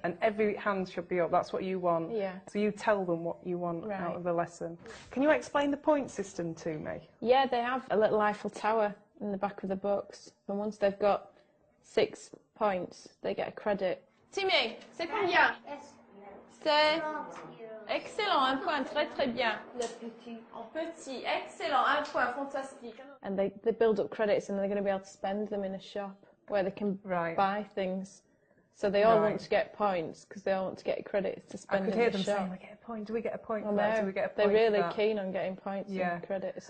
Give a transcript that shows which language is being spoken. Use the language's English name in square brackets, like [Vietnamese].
[English] And every hand should be up. That's what you want. Yeah. So you tell them what you want out of the lesson. Can you explain the point system to me? Yeah, they have a little Eiffel Tower in the back of the books. And once they've got 6 points, they get a credit. [French] Timmy, c'est combien? C'est excellent, un point, très très bien. Le petit. Petit, excellent, un point, fantastique. [English] And they build up credits and they're going to be able to spend them in a shop where they can buy things. So they all want to get points because they all want to get credits to spend in the shop. I could hear them saying, "We get a point. Do we get a point for that? Do we get a point They're really for that?" keen on getting points and credits.